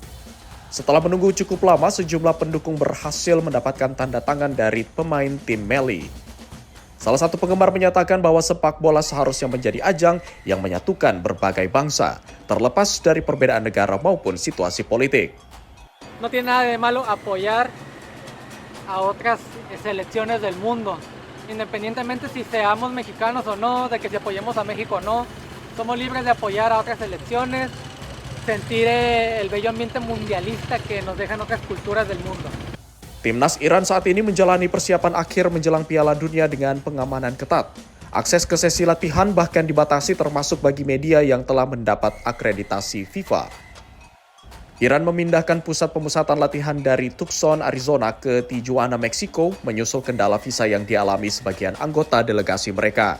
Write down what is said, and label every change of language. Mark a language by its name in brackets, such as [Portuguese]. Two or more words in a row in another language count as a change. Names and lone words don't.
[Indonesian] Setelah menunggu cukup lama, sejumlah pendukung berhasil mendapatkan tanda tangan dari pemain tim Meli. Salah satu penggemar menyatakan bahwa sepak bola seharusnya menjadi ajang yang menyatukan berbagai bangsa, terlepas dari perbedaan negara maupun situasi politik. [Spanish] No tiene nada de malo apoyar a otras selecciones del mundo, independientemente si seamos mexicanos o no, de que si apoyemos a México o no, somos libres de apoyar a otras selecciones, sentir el bello ambiente mundialista que nos dejan otras culturas del mundo. [Indonesian] Timnas Iran saat ini menjalani persiapan akhir menjelang Piala Dunia dengan pengamanan ketat. Akses ke sesi latihan bahkan dibatasi termasuk bagi media yang telah mendapat akreditasi FIFA. Iran memindahkan pusat pemusatan latihan dari Tucson, Arizona ke Tijuana, Meksiko, menyusul kendala visa yang dialami sebagian anggota delegasi mereka.